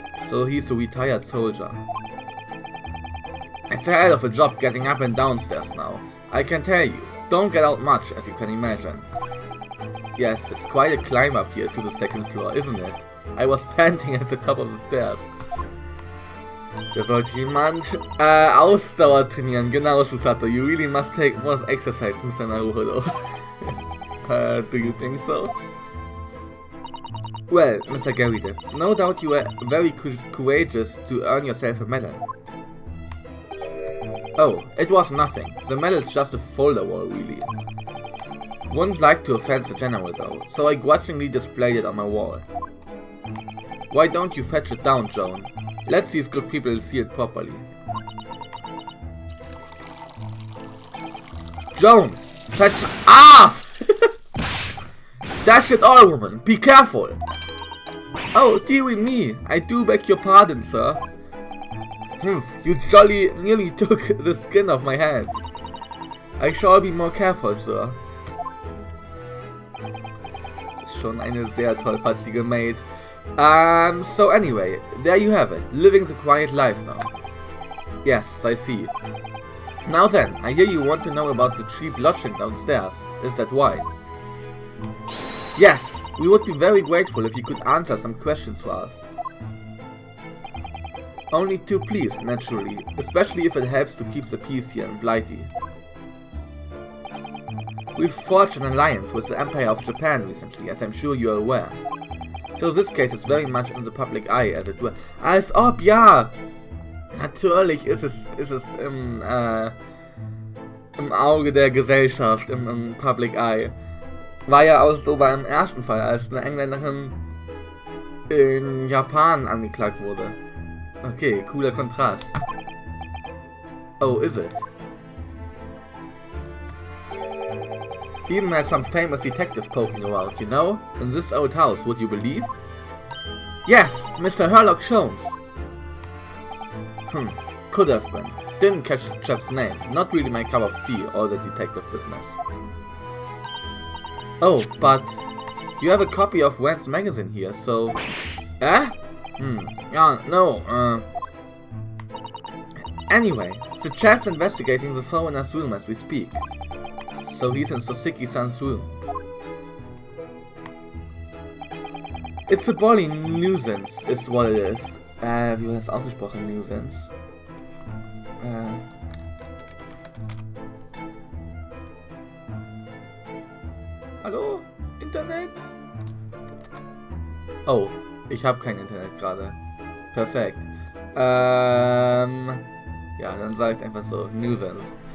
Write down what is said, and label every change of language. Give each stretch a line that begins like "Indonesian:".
English: So he's a retired soldier. It's a hell of a job getting up and downstairs now. I can tell you, don't get out much, as you can imagine. Yes, it's quite a climb up here to the second floor, isn't it? I was panting at the top of the stairs.
German: Da sollte jemand Ausdauer trainieren. Genau, Susato.
English: You really must take more exercise, Mr. Naruhodo. Do you think so? Well, Mr. Garride, no doubt you were very courageous to earn yourself a medal. Oh, it was nothing. The medal is just a folder wall, really. Wouldn't like to offend the general though, so I grudgingly displayed it on my wall. Why don't you fetch it down, Joan? Let these good people see it properly. Joan! Fetch— Ah! Dash it all, woman! Be careful! Oh, dearie me! I do beg your pardon, sir. Humph, you jolly nearly took the skin off my hands. I shall be more careful, sir.
German: Schon eine sehr tollpatschige Maid.
English: So anyway, there you have it. Living the quiet life now. Yes, I see. Now then, I hear you want to know about the cheap lodging downstairs. Is that why? Yes, we would be very grateful if you could answer some questions for us. Only two, please, naturally, especially if it helps to keep the peace here in Blighty. We've forged an alliance with the Empire of Japan recently, as I'm sure you're aware. So this case is very much in the public eye, as it were.
German: Als ob, ja! Natürlich ist es im Auge der Gesellschaft, im Public Eye. War ja auch so beim ersten Fall, als eine Engländerin in Japan angeklagt wurde. Okay, cooler Kontrast.
English: Oh, is it? Even had some famous detectives poking around, you know? In this old house, would you believe? Yes, Mr. Herlock Sholmes. Could have been. Didn't catch the chap's name. Not really my cup of tea, all the detective business. Oh, but you have a copy of Went's magazine here, so... Eh? Yeah, no, Anyway, the chap's investigating the foreigner's room as we speak. So he's in Soseki-san's room. It's a bloody nuisance, is what it is.
German: Wie war das ausgesprochen? Nuisance. Hallo? Internet? Oh, ich habe kein Internet gerade. Perfekt. Ja, dann sage ich einfach so. Nuisance.